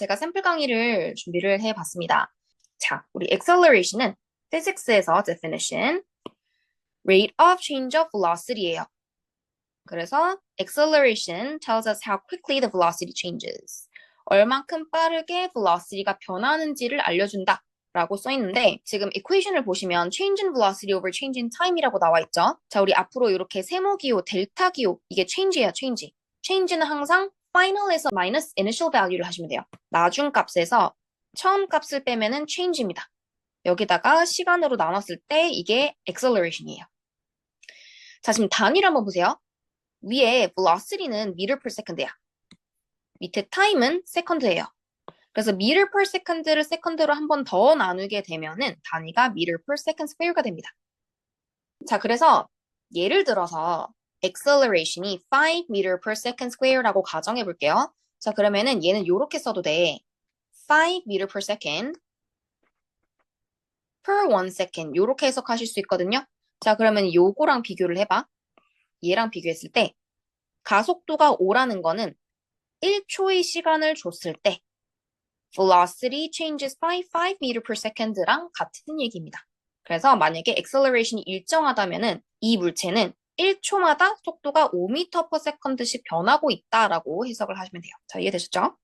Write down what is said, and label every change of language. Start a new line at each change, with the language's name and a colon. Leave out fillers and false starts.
Korean: 제가 샘플 강의를 준비를 해봤습니다. 자, 우리 acceleration은 physics에서 definition, rate of change of velocity예요.
English: 그래서 acceleration tells us how quickly the velocity changes.
Korean: 얼만큼 빠르게 velocity가 변하는지를 알려준다. 라고 써있는데 지금 equation을 보시면
English: change in velocity over change in time
Korean: 이라고 나와 있죠. 자, 우리 앞으로 이렇게 세모기호, 델타 기호 이게 change예요, change. change는 항상 final에서 minus initial value를 하시면 돼요. 나중 값에서 처음 값을 빼면은 change입니다. 여기다가 시간으로 나눴을 때 이게 acceleration이에요. 자, 지금 단위를 한번 보세요. 위에 velocity는 meter per second야. 밑에 time은 second예요. 그래서 meter per second를 second로 한 번 더 나누게 되면은 단위가 meter per second square가 됩니다. 자, 그래서 예를 들어서 acceleration이 5 meter per second square라고 가정해 볼게요. 자, 그러면은 얘는 이렇게 써도 돼. 5 meter per second per 1 second 이렇게 해석하실 수 있거든요. 자, 그러면 요거랑 비교를 해봐. 얘랑 비교했을 때 가속도가 5라는 거는 1초의 시간을 줬을 때
English: velocity changes by 5 meter per second
Korean: 랑 같은 얘기입니다. 그래서 만약에 acceleration이 일정하다면은 이 물체는 1초마다 속도가 5m per second씩 변하고 있다라고 해석을 하시면 돼요. 자, 이해되셨죠?